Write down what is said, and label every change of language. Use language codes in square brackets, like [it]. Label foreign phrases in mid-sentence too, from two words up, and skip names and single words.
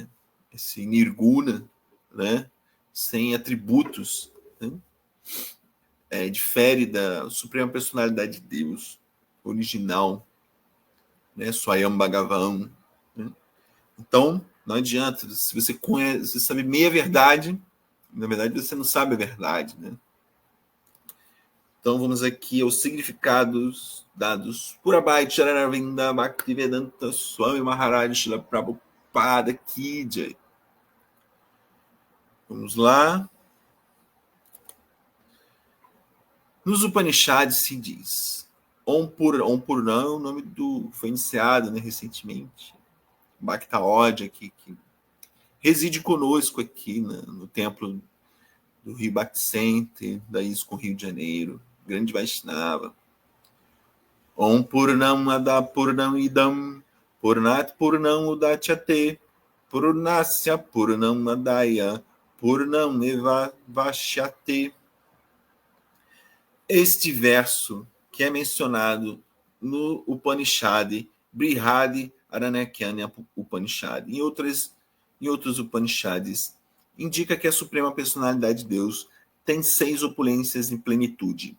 [pt] Esse nirguna, né, sem atributos, né, difere da Suprema Personalidade de Deus original, né, [sa] स्वयं भगवान्, [pt] né? Então, não adianta, se você conhece, você sabe meia verdade, na verdade você não sabe a verdade, né? Então vamos aqui aos significados dados por Abhay Chararavinda Bhaktivedanta Swami Maharaj Srila Prabhupada Ki Jai. Vamos lá. Nos Upanishads se diz Om Purna é o nome do... foi iniciado, né, recentemente. Bhaktaod aqui, que reside conosco aqui, né, no templo do Rio Bhakti Center, da ISKCON Rio de Janeiro. Grande Vaishnava. [sa] ॐ पूर्णम् अदः पूर्णम् इदं पूर्णात् पूर्णम् उदच्यते पूर्णस्य पूर्णम् आदाय पूर्णम् एव अवशिष्यते. [pt] Este verso que é mencionado no Upanishad Brihad Aranyakanya Upanishad em outros Upanishads indica que a Suprema Personalidade de Deus tem 6 opulências em plenitude.